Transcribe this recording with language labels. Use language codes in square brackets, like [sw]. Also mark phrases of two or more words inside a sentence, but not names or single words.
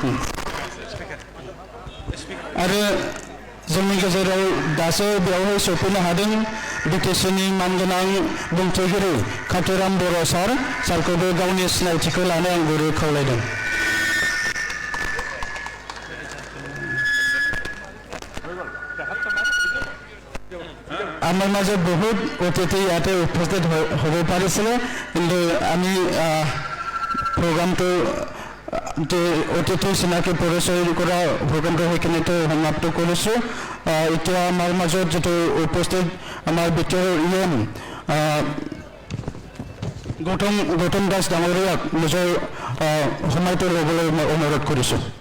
[brx] आरो जोंनि गेजेराव दासो बेवहाय सफैनो हादों BTCनि मानगोनां बुंथिगिरि काथिराम बर' सारखौबो गावनि सिनायथिखौ लानो आं गुरै खावलायदों [as] আমাৰ মাজত বহুত অতিথি ইয়াতে উপস্থিত হ'ব পাৰিছিলে কিন্তু আমি প্ৰগ্ৰামটো অতিথি চিনাকি পৰিচয় কৰা প্ৰগ্ৰামটো সেইখিনিতে সমাপ্ত কৰিছোঁ এতিয়া আমাৰ মাজত যিটো উপস্থিত আমাৰ বিটিআৰ EM গৌতম দাস ডাঙৰীয়াক নিজৰ সময়টো ল'বলৈ মই অনুৰোধ কৰিছোঁ